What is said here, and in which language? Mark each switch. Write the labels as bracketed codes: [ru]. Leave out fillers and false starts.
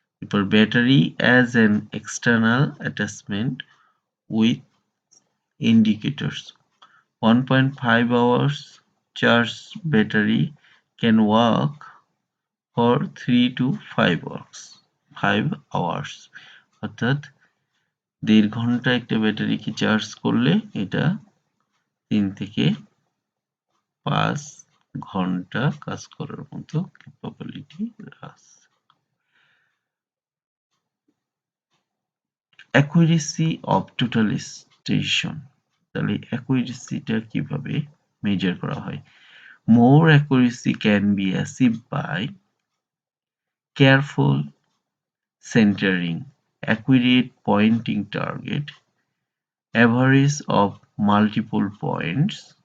[en] For battery as an external attachment with indicators. 1.5 hours charge battery can work for 3 to 5 hours. 5 hours [bn] অর্থাৎ 1.5 ঘন্টা একটা ব্যাটারিকে charge করলে এটা 3 থেকে 5 ঘন্টা কাজ করার মতো ক্যাপাবিলিটি আছে। [en] Accuracy of total station, [bn] তাহলে অ্যাকুরেসিটা কিভাবে মেজার করা হয়? [en] More accuracy can be achieved by careful centering, accurate pointing target, average of multiple points,